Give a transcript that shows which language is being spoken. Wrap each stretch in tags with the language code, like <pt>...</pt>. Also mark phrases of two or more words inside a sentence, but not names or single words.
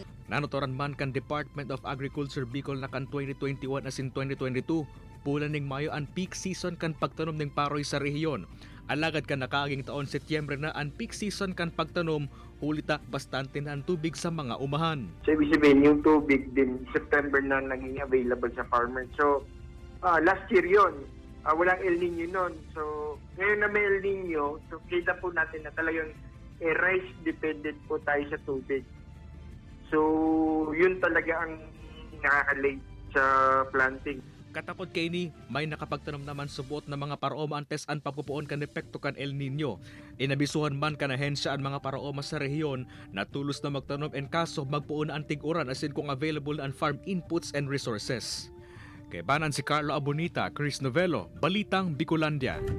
<bik>Nanotoran man kan Department of Agriculture Bicol na kan 2021 asin 2022, pula ning Mayo ang peak season kan pagtanom ning paroy sa rehiyon. Alagad kan nakaaging taon Setyembre na ang peak season kan pagtanom, hulita bastante na ang tubig sa mga umahan.</bik> <tl>So ibig sabihin yung tubig din September na naging available sa farmer. So</tl> <en>last year</en> <tl>yun, walang El Nino nun. So ngayon na may El Nino, so kita po natin na talagang</tl> <en>rice dependent</en> <tl>po tayo sa tubig. So yun talaga ang nakaka-late sa planting.</tl> <bik>Katapod kay ni, may nakapagtanom naman subuot na mga paraoma antes ang pagpupuon kan epekto kan El Nino. Inabisuhan man kan ahensya ang mga paraoma sa rehiyon na tulos na magtanom en kaso magpuon na ang tiguran asin kung available na ang</bik> <en>farm inputs and resources.</en> <bik>Kay banan si Carlo Abonita, Chris Novelo, Balitang Bicolandia.</bik>